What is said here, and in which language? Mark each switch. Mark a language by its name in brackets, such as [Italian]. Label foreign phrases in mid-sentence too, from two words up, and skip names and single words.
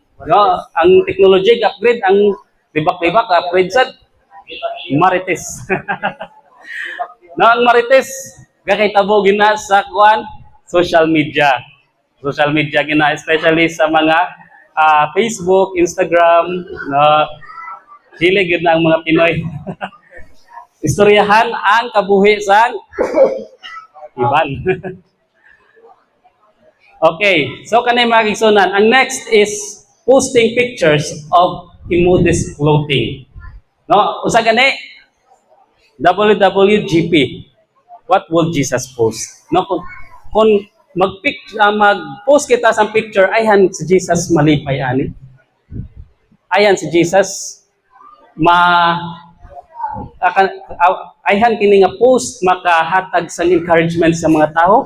[Cebuano] No, ang [English] technology upgrade, [Cebuano] ang libak-libak upgrade sad. Marites. No, ang marites gakahitabo gina sa kuan [English] social media. Social media [Cebuano] gina especially sa mga Facebook, Instagram, dili gyud na ang mga Pinoy. [Hiligaynon] Istoryahan ang kabuhi sang iban. [English] Okay, so [Cebuano] kanay mga igsunan, ang [English] next is posting pictures of immodest clothing. [Cebuano] No, usa gani WWGP. [English] What will Jesus post? [Cebuano] No, kung mag-post kita sa picture, ayhan si Jesus malipay ani. Ayhan si Jesus ayhan kini nga post makahatag sa encouragement sa mga tao.